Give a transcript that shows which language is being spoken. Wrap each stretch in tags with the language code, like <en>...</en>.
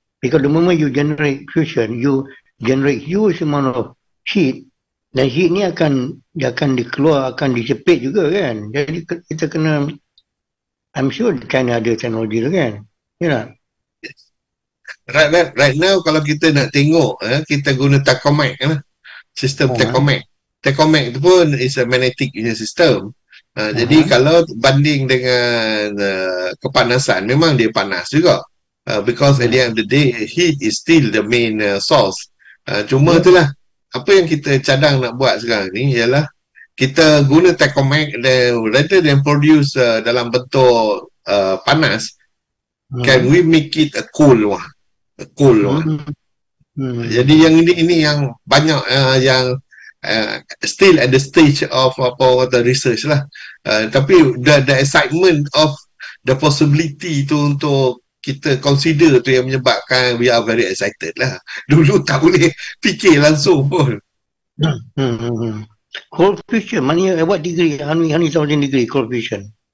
<en>Because the moment you generate fusion, you generate huge amount of heat,</en> <ms>dan heat ni akan dikeluar, akan disepit juga kan. Jadi kita kena,</ms> <en>I'm sure China</en> <ms>ada teknologi tu kan. Ya.</ms> <en>Right now</en> <ms>kalau kita nak tengok, kita guna Tacomac lah. Sistem Tacomac. Tacomac tu pun</ms> <en>is a magnetic</en> <ms>punya sistem. Jadi kalau banding dengan kepanasan, memang dia panas juga.</ms> <en>Because at the end of the day, heat is still the main source.</en> <ms>Cuma itulah, apa yang kita cadang nak buat sekarang ni ialah kita guna Tacomac</ms> <en>rather than produce</en> <ms>dalam bentuk panas,</ms> <en>can we make it a cool one? A cool one.</en> <ms>Jadi yang ini yang banyak yang</ms> <en>still at the stage of the research</en> <ms>lah. Tapi</ms> <en>the excitement of the possibility</en> <ms>tu untuk kita</ms> <en>consider</en> <ms>tu yang menyebabkan</ms> <en>we are very excited lah.</en> <ms>Dulu tak boleh fikir langsung pun.</ms> <en>Cold fusion,</en> <ms>mana</ms> <en>what degree? How many thousand degree cold fusion?</en>